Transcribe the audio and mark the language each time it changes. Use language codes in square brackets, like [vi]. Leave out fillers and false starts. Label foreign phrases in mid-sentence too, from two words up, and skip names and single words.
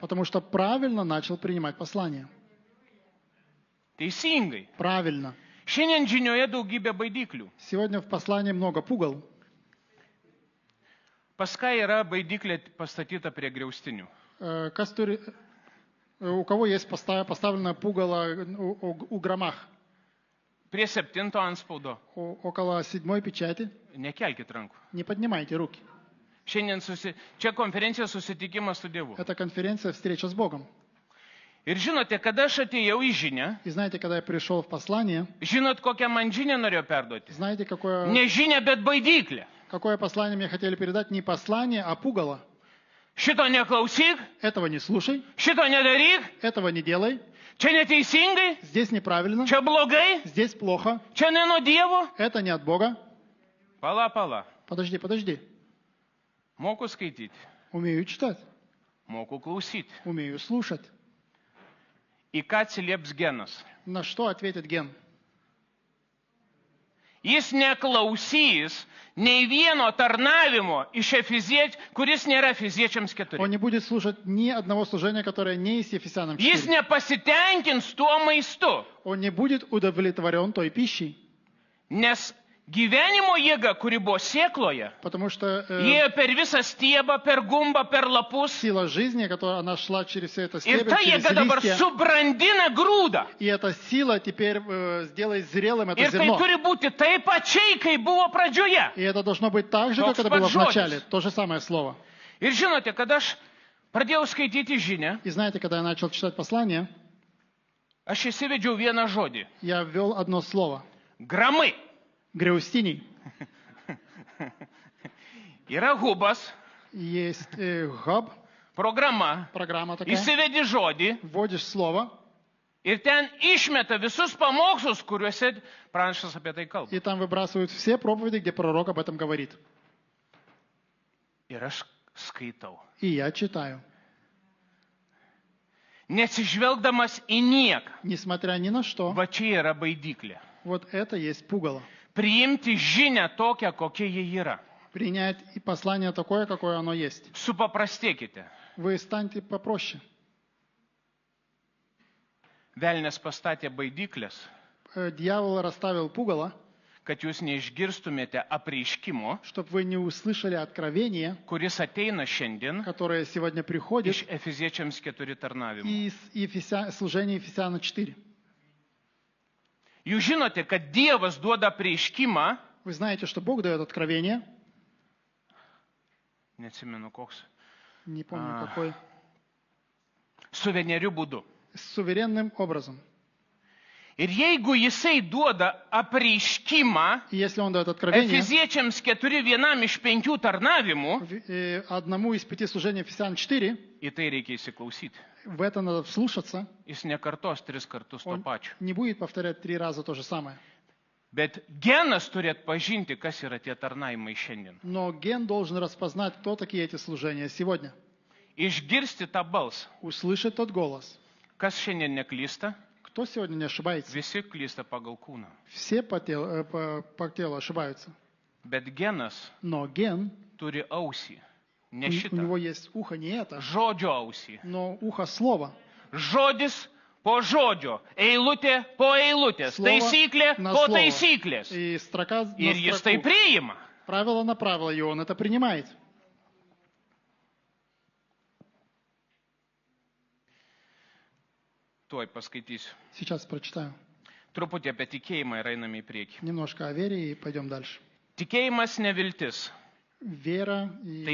[ru] потому что правильно начал принимать послание. [lt] Teisingai. [ru] Правильно. [lt] Šiandien žinioje daugybė baidyklių. [ru] Сегодня в послании много пугал. [lt] Pas ką yra baidyklė pastatyta prie griaustinių? [ru] У кого есть поставлено пугало у громах? [lt] Prie 7 antspaudo. [ru] Около 7 печати. [lt] Nekelkit rankų. [ru] Не поднимайте руки. [lt] Šiandien čia konferencija susitikimas su Dievu. [ru] Это конференция «Встреча с Богом». [lt] Ir žinote, kada aš atėjau į žinią, [ru] И знаете, когда я пришел в послание, [lt] žinot, kokią man žinią norėjau perduoti? [ru] знаете, какое [lt] Ne žinia, bet baidyklė. [ru] послание мне хотели передать? Не послание, а пугало. [lt] Šito neklausyk, [ru] Этого не слушай, [lt] šito nedaryk, [ru] этого не делай, [lt] čia neteisingai, [ru] здесь неправильно, [lt] čia blogai, [ru] здесь плохо, [lt] čia ne nuo Dievo. [ru] это не от Бога. [lt] Pala. [ru] Подожди. [lt] Moku skaityti, [ru] Умею читать, [lt] moku klausyti. [ru] умею слушать. [lt] Į ką atsilieps genas? [ru] На что ответит Ген? [lt] Jis neklausys nei vieno tarnavimo iš Efeziečių, kuris nėra Efeziečiams 4. [ru] Он не будет слушать ни одного служения, которое не из Ефесянам [lt] Jis [ru] 4. [lt] nepasitenkins tuo maistu, [ru] Он не будет удовлетворен той пищей, [lt] nes gyvenimo jėga, kuri buvo sėkloje, [ru] потому что [lt] ėjo per visą stiebą, per gumbą, per lapus. [ru] сила жизни, которая она шла через все это [lt] Ir [ru] стебель, [lt] ta [ru] через [lt] jėga dabar [ru] листья, [lt] subrandina grūdą. [ru] и эта сила теперь сделает зрелым это [lt] Ir tai [ru] зерно. [lt] turi būti taip pačiai, kai buvo pradžioje. [ru] И это должно быть так же, [lt] Toks [ru] как это было [lt] pats [ru] в начале. [lt] žodis. [ru] То же самое слово. [lt] Ir žinote, kada aš pradėjau skaityti žinią, [ru] И знаете, когда я начал читать послание, [lt] aš įsivedžiau vieną žodį. [ru] я ввел одно слово. [lt] Gramai. [ru] Греустиний. [lt] Yra hubas, [ru] Есть хаб, [lt] programa. [ru] программа такая. [lt] Įsivedi žodį [ru] Вводишь слово, [lt] ir ten išmeta visus pamokslus, kuriuose pranašas apie tai kalba. [ru] и там выбрасывают все проповеди, где пророк об этом говорит. [lt] Ir aš skaitau. [ru] И я читаю. [lt] Nesižvelgdamas į nieką. [ru] Несмотря ни на что, [lt] Va čia yra baidyklė. [ru] вот это есть пугало. [lt] Priimti žinią tokią, kokia ji yra. [ru] Принять и послание такое, какое оно есть. [lt] Supaprastėkite. [ru] Вы станьте попроще. [lt] Velnės pastatė baidyklės, [ru] Дьявол расставил пугало, [lt] kad jūs neišgirstumėte apreiškimo, [ru] чтобы вы не услышали откровение, [lt] kuris ateina šiandien [ru] которое сегодня приходит [lt] iš Efeziečiams 4 tarnavimų. [ru] из служения Ефесяна 4. [lt] Jūs žinote, kad Dievas duoda apreiškimą, [ru] Вы знаете, что Бог дает откровение, [lt] neatsimenu koks, [ru] не помню какой, [lt] suveneriu būdu. [ru] суверенным образом. [lt] Ir jeigu jisai duoda apreiškimą [ru] И если Он дает откровение [lt] Efeziečiams 4 vienam iš 5 tarnavimų, [ru] одному из 5 служений Ефесян 4, [lt] į tai reikia įsiklausyti. [ru] в это надо вслушаться, [lt] Jis nekartos 3 kartus to [ru] Он [lt] pačio. [ru] не будет повторять 3 раза то же самое. [lt] Bet genas turi atpažinti, kas yra tie tarnavimai šiandien. [ru] Но ген должен распознать, кто такие эти служения сегодня. [lt] Išgirsti tą balsą. [ru] Услышать тот голос. [lt] Kas šiandien neklysta, [ru] Кто сегодня не ошибается? [lt] visi klysta pagal kūną. [ru] Все по телу ошибаются. [lt] Bet genas [ru] Но ген, [lt] turi ausį. Ne [ru] у [lt] šitą. [ru] него есть ухо не это, [lt] Žodžio ausį. [ru] но ухо слова. [lt] Žodis po žodžio. Eilutė po eilutės. [ru] Слово [lt] Taisyklė [ru] на [lt] po [ru] слово. [lt] taisyklės. [ru] И строка на [lt] Ir jis tai [ru] строку. [lt] priima. [ru] Правило на правило, и он это принимает. [lt] Tuoj paskaitysiu. [ru] Сейчас прочитаю. [lt] Truputį apie tikėjimą ir einame į priekį. [ru] Немножко о вере и пойдем дальше. [lt] Tikėjimas ne viltis. [ru] Вера, [lt] Tai